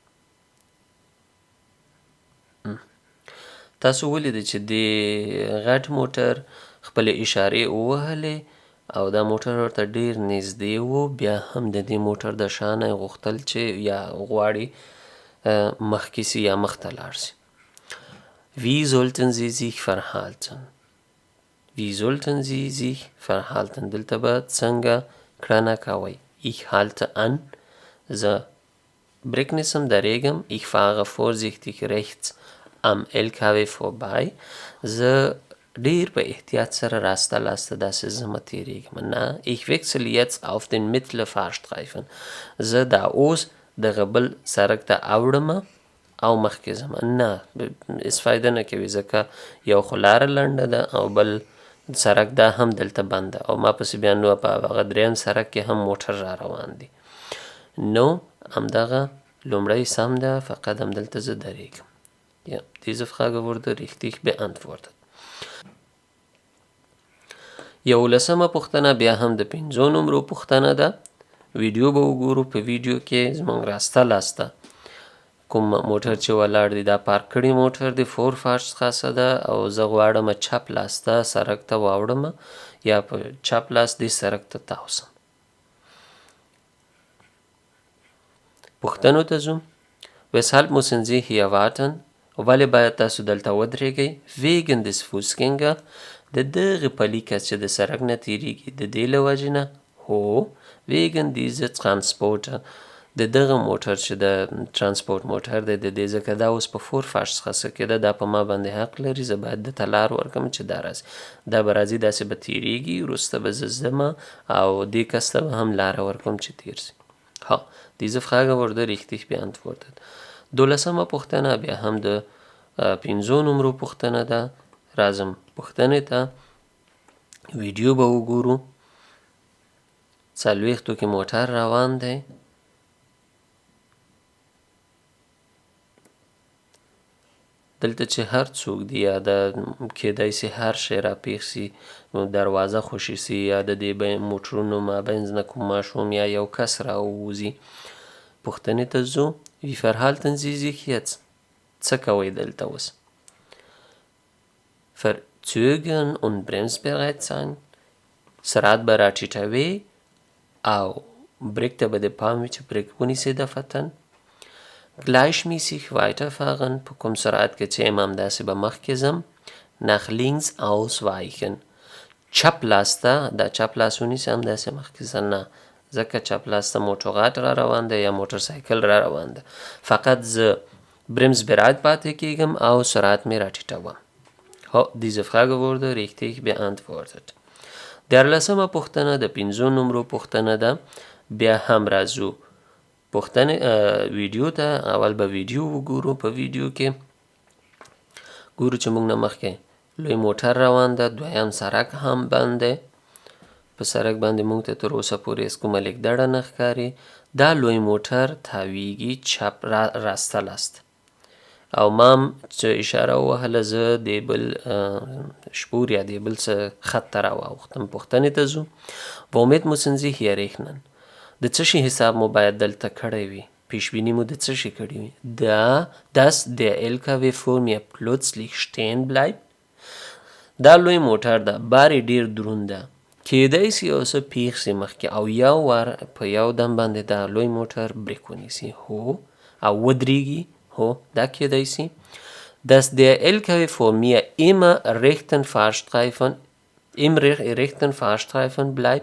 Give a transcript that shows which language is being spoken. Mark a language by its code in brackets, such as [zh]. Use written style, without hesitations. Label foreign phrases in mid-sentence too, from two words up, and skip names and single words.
[ps] تاسو ولیدئ چې د غټ موټر خپلې اشارې ووهلې او دا موټر ورته ډېر نږدې و، بیا هم د دې موټر د شا نه یې غوښتل چې یا غواړي مخکې سي یا مخته لاړ سي. [de] Wie sollten Sie sich verhalten? Wie sollten Sie sich verhalten? [ps] دلته به څنګه کړنه کوئ. [de] Ich halte an. [ps] زه بریک نیسم، درېږم. [de] Ich fahre vorsichtig rechts am LKW vorbei. [ps] زه ډیر په احتیاط سره راسته لاسته داسې زه تېرېږم. نه. [de] Ich wechsle jetzt auf den mittleren Fahrstreifen. [ps] زه دا اوس دغه بل سړک ته اوړم او مخکې ځم. نه، هېڅ فایده نه کوي ځکه یو خو لاره لنډه ده او بل سړک دا هم دلته بند ده او ما پسې بیا نو په هغه درېیم سړک کې هم موټر را روان دي. نو همدغه لومړی سم ده، فقط همدلته زه درېږم. [de] Ja, diese Frage wurde richtig beantwortet. [ps] 11مه پوښتنه بیا هم د 5 نمرو پوښتنه ده. ویډیو به وګورو. په ویډیو کې زموږ راسته لاسته کوم موټر چې ولاړ دی دا پارک کړی موټر دی، فورفارش خاصه ده او زه غواړم چپ لاسته سړک ته واوړم یا په چپ لاس دې سړک ته تاوسم. پوښتنو ته ځو. [de] Weshalb müssen Sie hier warten? [ps] ولې باید تاسو دلته ودرېږئ؟ [de] Wegen des Fußgänger. [ps] د دغه پلي کس چې د سړک نه تېرېږي د دې له وجې نه. هو. [de] Wegen dieser Transporter. [ps] د دغه موټر چې د ترانسپورت موټر دی د دې ځکه دا اوس په فورفارش خاصه کېده، دا په ما باندې حق لري، زه باید دته لار ورکړم چې دا راسي. دا به راځي داسې به تېرېږي، وروسته به زه ځم او دې کس ته به هم لاره ورکړم چې تېر سي. ها، [de] diese Frage wurde richtig beantwortet. [ps] 12مه پوښتنه بیا هم د 5 نمرو پوښتنه ده. راځم پوښتنې ته. ویډیو به وګورو. 40 کې موټر روان دی. دلته چې هر څوک دی یا د کېدای سي هر شی راپېښ سي، دروازه خوشي سي یا د دې موټرونو مابینځ نه کوم ماشوم یا یو کس راووځي. پوښتنې ته ځو. [de] Wie verhalten Sie sich jetzt? [ps] څه کوئ دلته اوس؟ [de] Verzögern und bremsbereit sein. [ps] سرعت به راټیټوي او بریک ته به د پام وي چې بریک ونیسئ دفتن. [de] Gleichmäßig weiterfahren. [ps] په کوم سرعت کې چې یم همداسې به مخکې ځم. [de] Nach links ausweichen. [ps] چپ لاس ته دا چپ لاس ونیسئ همداسې مخکې ځه. نه، ځکه چپ لاس ته موټرغاټ را روان دی یا موټر سایکل را روان ده. فقط زه bremsbereit پاتې کېږم او سرعت مې راټیټوم. هو، [de] diese Frage wurde richtig beantwortet. [ps] 14مه پوښتنه د 5 نمرو پوښتنه ده. بیا هم راځو پوښتنې ویډیو ته. اول به ویډیو وګورو. په ویډیو کې ګورو چې موږ نه مخکې لوی موټر روان ده، دویم سړک هم بند دی. په سړک باندې موږ ته تر اوسه پورې هېڅ کومه لیکدړه نه ښکاري. دا لوی موټر تاویږي چپ راسته لاسته او ما هم چې اشاره ووهله زه د بل شپور یا د بل څه خط ته راواوښتم. پوښتنې ته ځو. [de] Womit müssen Sie hier rechnen? [ps] د څه شي حساب مو باید دلته کړی وي؟ پیشبیني مو د څه شي کړی وي؟ [de] dass der LKW vor mir plötzlich stehen bleibt. [ps] دا لوی موټر ده، بار یې ډېر دروند ده، کېدای سي یو څه پیښ سي مخکې او یو وار په یو دم باندې دا لوی موټر بریک ونیسي. هو. او ودرېږي. هو، دا کېدای سي. [de] Dass der LKW vor mir im rechten Fahrstreifen bleibt.